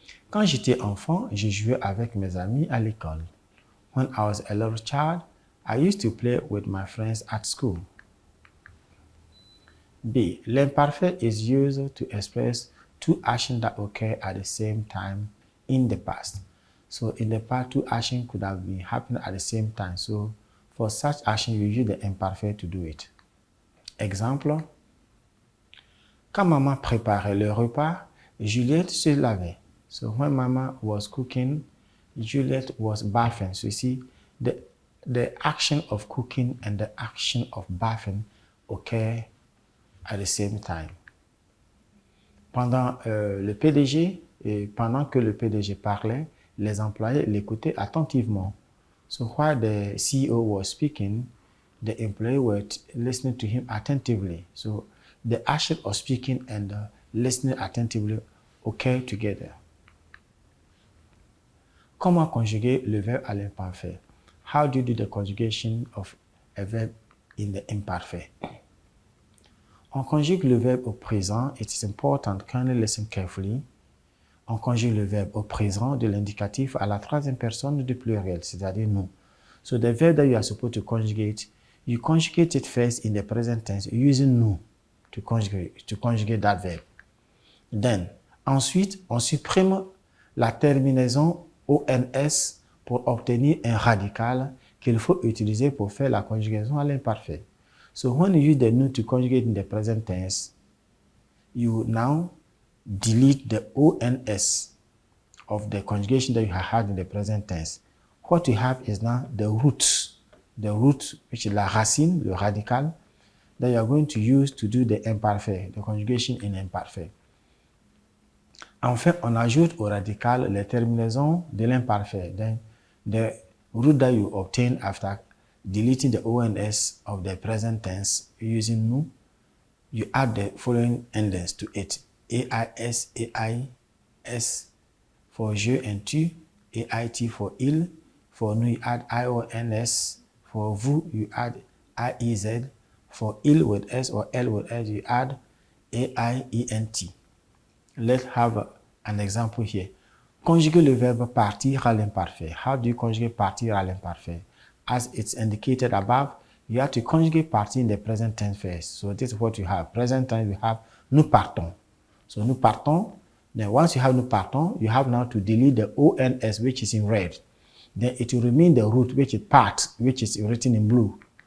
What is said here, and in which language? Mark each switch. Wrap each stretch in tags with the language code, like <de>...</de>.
<fr>Quand j'étais enfant, je jouais avec mes amis à l'école.</fr> <en>When I was a little child, I used to play with my friends at school. B. L'imparfait is used to express two actions that occur at the same time in the past. So in the past, two actions could have been happening at the same time. So for such action, you use the imperfect to do it.</en> <fr>Exemple, quand maman préparait le repas, Juliette se lavait.</fr> <en>So when mama was cooking, Juliette was bathing. So you see, the action of cooking and the action of bathing occur at the same time.</en> <fr>Pendant le PDG, et pendant que le PDG parlait, les employés l'écoutaient attentivement.</fr> <en>So while the CEO was speaking, the employees were listening to him attentively. So the action of speaking and listening attentively occur together.</en> <fr>Comment conjuguer le verbe à l'imparfait?</fr> <en>How do you do the conjugation of a verb in the imperfect?</en> <fr>On conjugue le verbe au présent.</fr> <en>It is important, kindly listen carefully.</en> <fr>On conjugue le verbe au présent de l'indicatif à la troisième personne du pluriel, c'est-à-dire nous.</fr> <en>So the verb that you are supposed to conjugate, you conjugate it first in the present tense using nous to conjugate that verb. Then.</en> <fr>Ensuite, on supprime la terminaison ONS pour obtenir un radical qu'il faut utiliser pour faire la conjugaison à l'imparfait.</fr> <en>So when you use the nu to conjugate in the present tense, you now delete the ONS of the conjugation that you have had in the present tense. What you have is now the root, which is</en> <fr>la racine, le radical,</fr> <en>that you are going to use to do the imparfait, the conjugation in imparfait.</en> <fr>Enfin, on ajoute au radical les terminaisons de l'imparfait.</fr> <en>Then the root that you obtain after deleting the ONS of the present tense using nu, you add the following endings to it. AIS, AIS for je and tu, AIT for il, for nu you add IONS, for vous you add IEZ, for il with S or L with S you add AIENT. Let's have an example here.</en> <fr>Conjuguer le verbe partir à l'imparfait.</fr> <en>How do you conjugate partir</en> <fr>à l'imparfait?</fr> <en>As it's indicated above, you have to conjugate partir in the present tense first. So this is what you have. Present tense, we have</en> <fr>nous partons. So nous partons.</fr> <en>Then once you have nous partons, you have now to delete the ONS, which is in red. Then it will remain the root, which is part, which is written in blue.</en>